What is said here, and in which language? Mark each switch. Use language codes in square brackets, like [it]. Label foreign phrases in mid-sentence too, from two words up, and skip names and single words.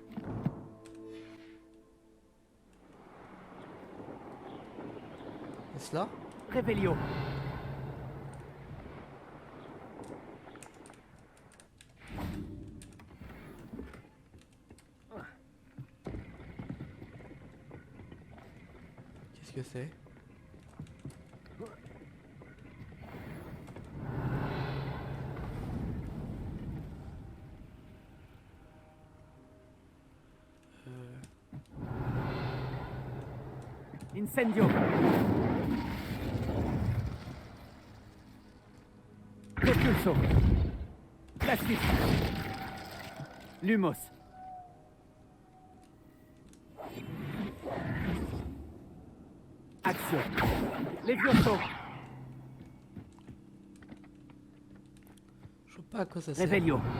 [fr] Est-ce là? Revelio. Qu'est-ce que c'est? Incendio. Repulso. Plastic. Lumos. Action. Levioso. Je sais pas à quoi ça sert. Revelio.